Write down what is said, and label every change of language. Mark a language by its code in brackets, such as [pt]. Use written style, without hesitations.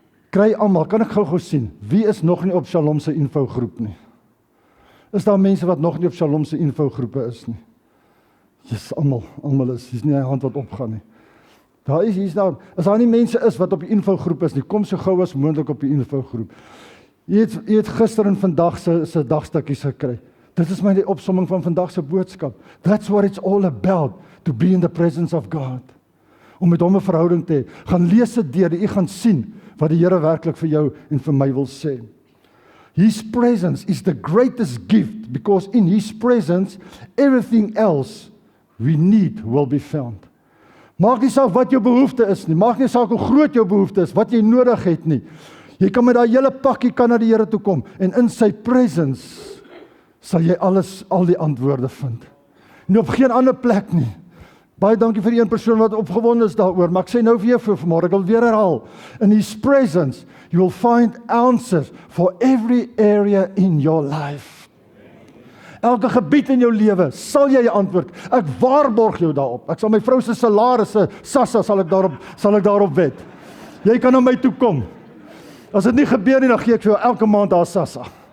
[af] Kry almal, kan ek gou sien, wie is nog nie op Shalom se infogroep nie? Is daar mense wat nog nie op Shalom se infogroepe is nie? Yes, almal is, dis nie 'n hand wat opgaan nie. Daar is daar, as daar nie mense is wat op die infogroep is nie, kom so gou as moontlik op die infogroep. Jy het gister en vandag se dagstukkies gekry. Dit is my die opsomming van vandag se boodskap. [en] That's what it's all about, to be in the presence of God. [af] Om met hom 'n verhouding te hê. Gaan lees dit deur, jy gaan sien wat die Here werklik vir jou en vir my wil sê. [en] His presence is the greatest gift, because in His presence, everything else we need will be found. [af] Maak nie saak wat jou behoefte is nie, maak nie saak hoe groot jou behoefte is, wat jy nodig het nie. Jy kan met daai hele pakkie kan na die Here toe kom, en in sy presence sal jy al die antwoorde vind. Nie op geen ander plek nie. Baie dankie vir die een persoon wat opgewonde is daaroor, maar ek sê nou vir jou vanmôre, ek wil weer herhaal. [en] In His presence, you will find answers for every area in your life. [af] Elke gebied in jou lewe sal jy 'n antwoord. Ek waarborg jou daarop. Ek sal my vrou se salarisse, SASSA sal ek daarop wet. Jy kan na my toe kom. As dit nie gebeur nie, dan gee ek vir jou elke maand daar SASSA.